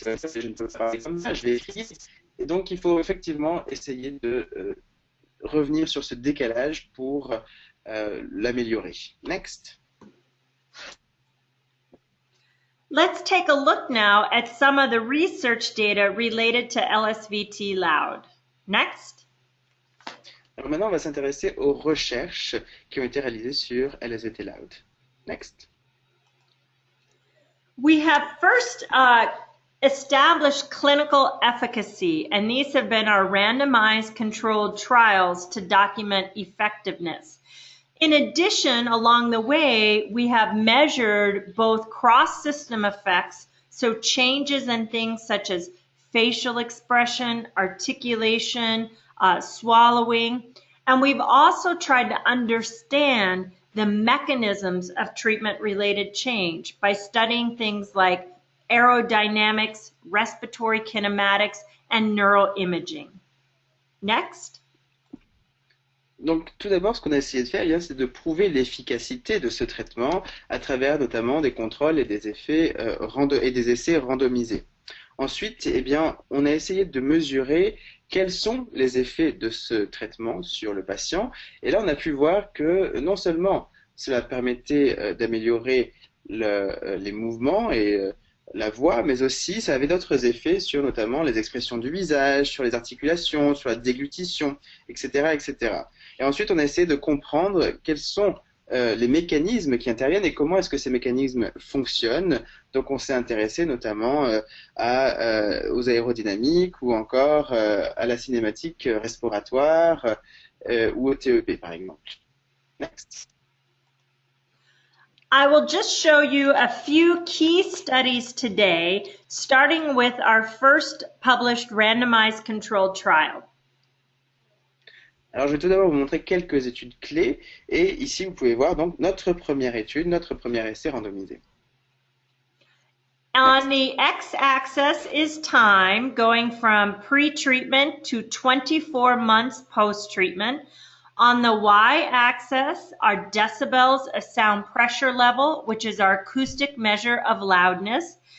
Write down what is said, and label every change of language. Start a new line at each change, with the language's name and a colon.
French: Il va dire, je ne peux pas parler comme ça, je vais écrire. Et donc, il faut effectivement essayer de revenir sur ce décalage pour l'améliorer.
English: Next. Let's take a look now at some of the research data related to LSVT Loud. Next.
French: Alors maintenant, on va s'intéresser aux recherches qui ont été réalisées sur LSVT Loud.
English: Next. We have first established clinical efficacy, and these have been our randomized controlled trials to document effectiveness. In addition, along the way, we have measured both cross-system effects, so changes in things such as facial expression, articulation, swallowing, and we've also tried to understand the mechanisms of treatment-related change by studying things like aerodynamics, respiratory kinematics, and neuroimaging. Next.
French: Donc, tout d'abord, ce qu'on a essayé de faire, c'est de prouver l'efficacité de ce traitement à travers notamment des contrôles et des effets et des essais randomisés. Ensuite, on a essayé de mesurer quels sont les effets de ce traitement sur le patient. Et là, on a pu voir que non seulement cela permettait d'améliorer les mouvements et la voix, mais aussi ça avait d'autres effets sur notamment les expressions du visage, sur les articulations, sur la déglutition, etc., etc. Et ensuite, on a essayé de comprendre quels sont les mécanismes qui interviennent et comment est-ce que ces mécanismes fonctionnent. Donc, on s'est intéressé notamment aux aérodynamiques ou encore à la cinématique respiratoire ou au TEP, par exemple.
English: Next. I will just show you a few key studies today, starting with our first published randomized controlled trial.
French: Alors, je vais tout d'abord vous montrer quelques études clés. Et ici, vous pouvez voir donc notre première étude, notre premier essai randomisé.
English: On the x-axis is time, going from pre-treatment to 24 months post-treatment. On the y-axis are decibels of sound pressure level, which is our acoustic measure of loudness.